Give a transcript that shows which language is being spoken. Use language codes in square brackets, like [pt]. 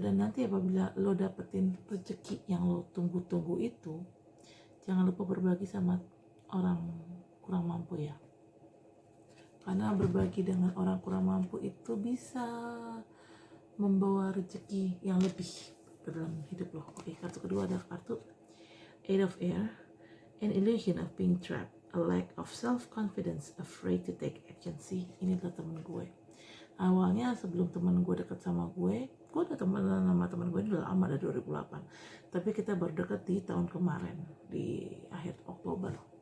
[id] Dan nanti apabila lo dapetin rezeki yang lo tunggu-tunggu itu, jangan lupa berbagi sama orang kurang mampu ya, karena berbagi dengan orang kurang mampu itu bisa membawa rezeki yang lebih ke dalam hidup lo. Oke, kartu kedua ada kartu Eight of Air. [en] An illusion of being trapped, a lack of self-confidence, afraid to take action. [id] Sih, ini adalah temen gue. Awalnya sebelum temen gue deket sama gue udah temenan sama temen gue ini udah lama, dari 2008. Tapi kita baru deket di tahun kemarin, di akhir Oktober.